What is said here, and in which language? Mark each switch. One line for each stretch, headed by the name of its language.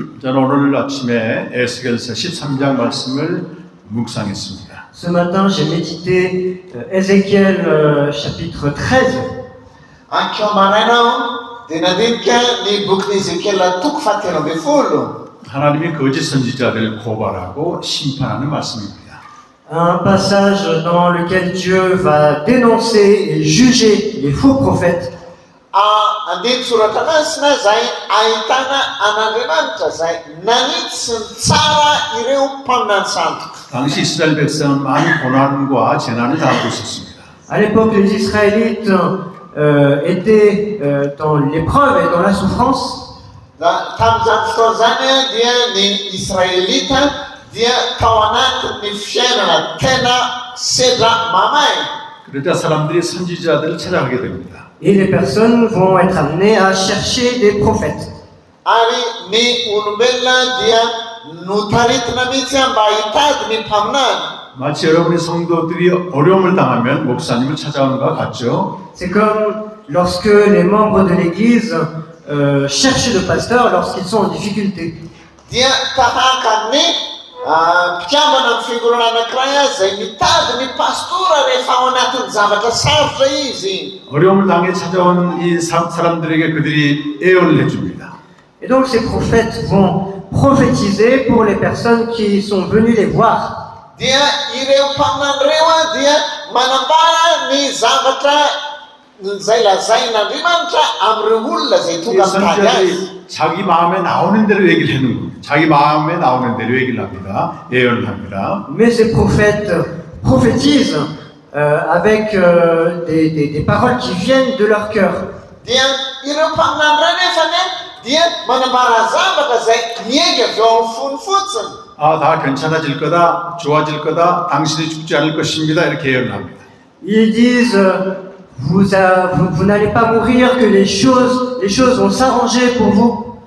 Korean: 저는 오늘 아침에 에스겔서 13장 말씀을 묵상했습니다.
French: Ce matin, j'ai médité Ézéchiel chapitre 13.
Malagasy: Anko maraina dia nandinika ny bokin'i Ezekiela toko fahatelo ambin'ny folo.
Korean: 하나님이 거짓 선지자들을 고발하고 심판하는 말씀입니다.
French: Un passage dans lequel Dieu va dénoncer et juger les faux prophètes.
Malagasy: Andiny soratra masina izay ahitana an'Andriamanitra izay nanitsy ny tsara ireo mpaminany sandoka.
Korean: 당시 이스라엘 백성은 많은 고난과 재난을 당하고 있었습니다.
French: À l'époque, les Israélites étaient dans l'épreuve et dans la souffrance.
Malagasy: Tamin'izany fotoana zany dia ny Israelita dia tao anatin'ny fiainana tena sedra mamay.
Korean: 그러자 사람들이 선지자들을 찾아가게 됩니다.
French: Et les personnes vont être amenées à chercher des prophètes.
Malagasy: Ary ny olombelona dia notaritina mihitsy mba hitady ny mpaminany.
Korean: 마치 여러분의 성도들이 어려움을 당하면 목사님을 찾아오는 것 같죠?
French: C'est comme lorsque les membres de l'Église cherchent le pasteur lorsqu'ils sont en difficulté.
Malagasy: Dia tahaka ny mpikambana amin'ny fiangonana anankiray izay mitady ny pastora rehefa ao anatin'ny zavatra sarotra izy.
Korean: 어려움을 당해 찾아온 이 사람들에게 그들이 예언을 해줍니다.
French: Et donc ces prophètes vont prophétiser pour les personnes qui sont venues les voir.
Malagasy: Dia ireo mpaminany ireo dia manambara ny zavatra izay lazain'Andriamanitra amin'ireo olona izay tonga mitady azy.
Korean: 자기 마음에 나오는 대로 얘기를 하는 겁니다. 자기 마음에 나오는 대로 얘기를 합니다. 예언을 합니다.
French: Mais ces prophètes prophétisent avec des paroles qui viennent de leur cœur.
Malagasy: Dia ireo mpaminany ireo nefa dia manambara zavatra izay miainga avy eo amin'ny fony fotsiny.
Korean: 다 괜찮아질 거다, 좋아질 거다, 당신이 죽지 않을 것입니다. 이렇게 예언을 합니다.
French: Ils disent vous n'allez pas mourir, que les choses vont s'arranger pour vous.